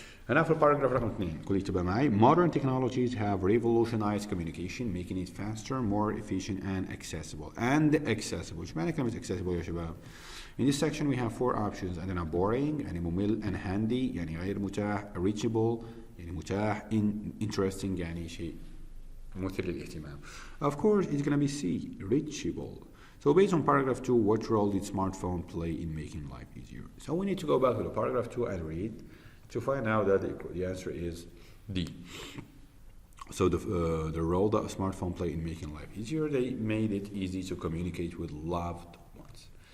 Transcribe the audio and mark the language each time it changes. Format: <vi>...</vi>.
<en>And after paragraph</en> <ar>رقم 2 كل يكتبها معي.</ar> <en>Modern technologies have revolutionized communication, making it faster, more efficient, and accessible.</en> <ar>ايش معنى كلمة accessible يا شباب؟</ar> <en>In this section we have 4 options.</en> <ar>عندنا boring يعني ممل and handy يعني غير متاح, reachable يعني متاح, interesting يعني شيء مثير للاهتمام.</ar> <en>Of course it's gonna be C, reachable. So based on paragraph 2, what role did smartphone play in making life easier? So we need to go back to the paragraph 2 and read to find out that the answer is D. So the role that a smartphone played in making life easier, they made it easy to communicate with loved ones.</en>